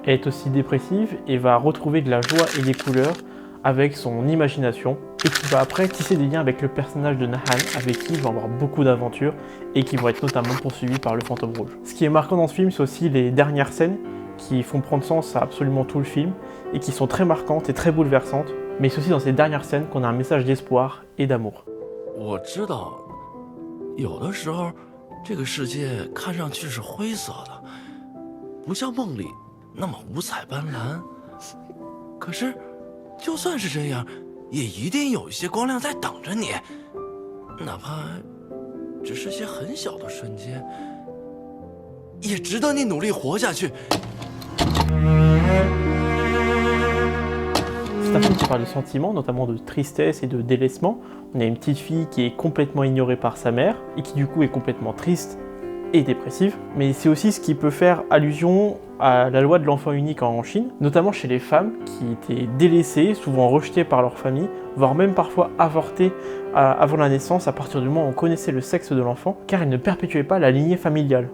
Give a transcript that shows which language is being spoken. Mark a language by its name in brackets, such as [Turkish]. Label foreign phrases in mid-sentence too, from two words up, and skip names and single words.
[French] Elle est aussi dépressive et va retrouver de la joie et des couleurs avec son imagination, et qui va après tisser des liens avec le personnage de Nahan, avec qui il va avoir beaucoup d'aventures et qui vont être notamment poursuivis par le fantôme rouge. Ce qui est marquant dans ce film, c'est aussi les dernières scènes qui font prendre sens à absolument tout le film et qui sont très marquantes et très bouleversantes. Mais c'est aussi dans ces dernières scènes qu'on a un message d'espoir et d'amour. [Chinese] 我知道，有的时候，这个世界看上去是灰色的，不像梦里那么五彩斑斓。可是，就算是这样，也一定有一些光亮在等着你，哪怕只是些很小的瞬间，也值得你努力活下去。 [French] C'est un film qui parle de sentiments, notamment de tristesse et de délaissement. On a une petite fille qui est complètement ignorée par sa mère et qui du coup est complètement triste et dépressive. Mais c'est aussi ce qui peut faire allusion à la loi de l'enfant unique en Chine, notamment chez les femmes qui étaient délaissées, souvent rejetées par leur famille, voire même parfois avortées avant la naissance à partir du moment où on connaissait le sexe de l'enfant, car elles ne perpétuaient pas la lignée familiale.